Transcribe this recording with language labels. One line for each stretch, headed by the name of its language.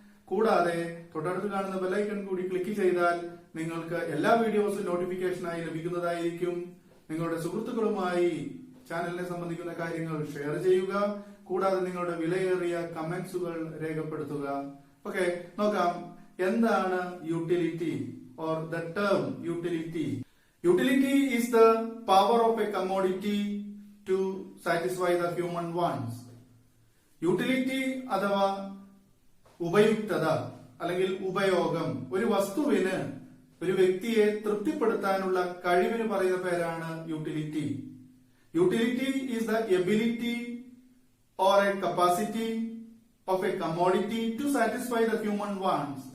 Malayalam: കൂടാതെ തൊട്ടടുത്ത് കാണുന്ന ബെല്ലൈക്കൺ കൂടി ക്ലിക്ക് ചെയ്താൽ നിങ്ങൾക്ക് എല്ലാ വീഡിയോസും നോട്ടിഫിക്കേഷനായി ലഭിക്കുന്നതായിരിക്കും. നിങ്ങളുടെ സുഹൃത്തുക്കളുമായി ചാനലിനെ സംബന്ധിക്കുന്ന കാര്യങ്ങൾ ഷെയർ ചെയ്യുക. കൂടാതെ നിങ്ങളുടെ വിലയേറിയ കമന്റ്സുകൾ രേഖപ്പെടുത്തുക. ഓക്കെ, നോക്കാം എന്താണ്
English: Utility or the term utility. Utility is the power of a commodity to satisfy the human wants.
Malayalam: Utility അഥവാ ഉപയുക്തത അല്ലെങ്കിൽ ഉപയോഗം, ഒരു വസ്തുവിന് ഒരു വ്യക്തിയെ തൃപ്തിപ്പെടുത്താനുള്ള കഴിവിന് പറയുന്ന പേരാണ് utility.
English: Utility is the ability or a capacity of a commodity to satisfy the human wants.